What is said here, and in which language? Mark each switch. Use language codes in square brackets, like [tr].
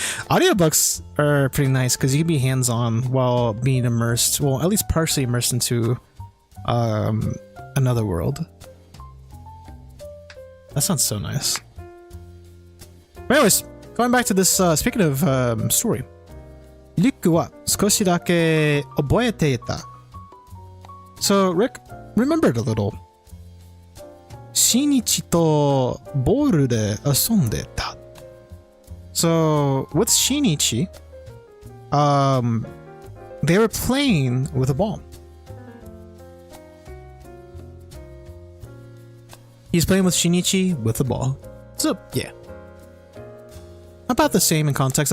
[en] Audiobooks are pretty nice because you can be hands-on while being immersed, well, at least partially immersed into another world. That sounds so nice. But anyways, going back to this, speaking of story. [ja] リュックは少しだけ覚えていた. [en] So Rick remembered a little. [ja] シニチとボールで遊んでた. [en] So with Shinichi, they were playing with a ball. He's playing with Shinichi with a ball. So yeah, about the same in context.